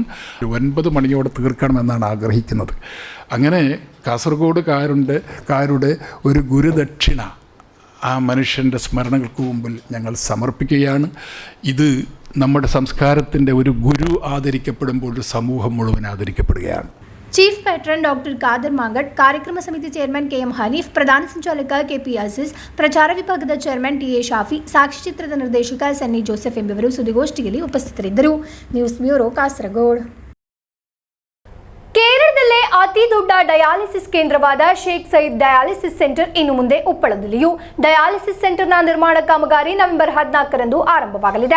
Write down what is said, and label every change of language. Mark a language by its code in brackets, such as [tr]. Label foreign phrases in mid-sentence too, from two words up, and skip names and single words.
[ml] 9 മണിയോടെ തീർക്കണമെന്നാണ് ആഗ്രഹിക്കുന്നത്. അങ്ങനെ കാസർഗോഡുകാരുടെ ഒരു ഗുരുദക്ഷിണ ആ മനുഷ്യൻ്റെ സ്മരണകൾക്ക് മുമ്പിൽ ഞങ്ങൾ സമർപ്പിക്കുകയാണ്. ഇത് നമ്മുടെ സംസ്കാരത്തിൻ്റെ ഒരു ഗുരു ആദരിക്കപ്പെടുമ്പോൾ സമൂഹം മുഴുവൻ ആദരിക്കപ്പെടുകയാണ്. [en] chief patron doctor [ml] ഖാദർ മാങ്കഡ്, [kn] ಕಾರ್ಯಕ್ರಮ ಸಮಿತಿ ಚೇರ್ಮನ್ KM ಹನೀಫ್, ಪ್ರಧಾನ ಸಂಚಾಲಕ KP ಅಜೀಜ್, ಪ್ರಚಾರ ವಿಭಾಗದ ಚೇರ್ಮನ್ TA ಶಾಫಿ, ಸಾಕ್ಷ್ಯಚಿತ್ರದ ನಿರ್ದೇಶಕ ಸನ್ನಿ ಜೋಸೆಫ್ ಎಂಬುವರು ಸುದ್ದಿಗೋಷ್ಠಿಯಲ್ಲಿ ಉಪಸ್ಥಿತರಿದ್ದರು. [en] news bureau [kn] ಕಾಸರಗೋಡು. ಕೇರಳದಲ್ಲೇ ಅತಿ ದೊಡ್ಡ ಡಯಾಲಿಸಿಸ್ ಕೇಂದ್ರವಾದ ಶೇಖ್ ಸಯೀದ್ ಡಯಾಲಿಸಿಸ್ ಸೆಂಟರ್ ಇನ್ನು ಮುಂದೆ ಉಪ್ಪಳದಲ್ಲಿಯೂ [en] dialysis centre's [kn] ನಿರ್ಮಾಣ ಕಾಮಗಾರಿ ನವೆಂಬರ್ 14ರಂದು ಆರಂಭವಾಗಲಿದೆ.